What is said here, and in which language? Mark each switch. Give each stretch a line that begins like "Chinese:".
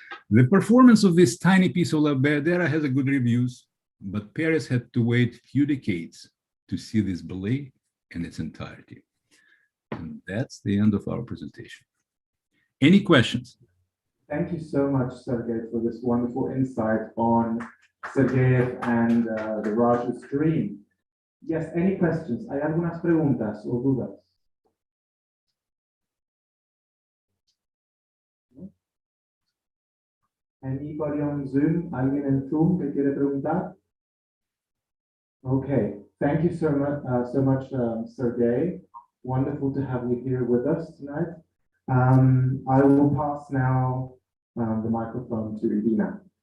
English: The performance of this tiny piece of La Bayadera has a good reviews, but Paris had to wait a few decades to see this ballet in its entirety. And that's the end of our presentation. Any questions? Thank you so much, Sergei, for this wonderful insight on Sergeyev and the Raja's dream. Yes, any questions?
Spanish: ¿Hay algunas preguntas o dudas?
English: Anybody on Zoom?
Spanish: ¿Alguien en Zoom que quiere preguntar?
English: Okay, thank you so much, Sergei. Wonderful to have you here with us tonight. I will pass now the microphone to Irina.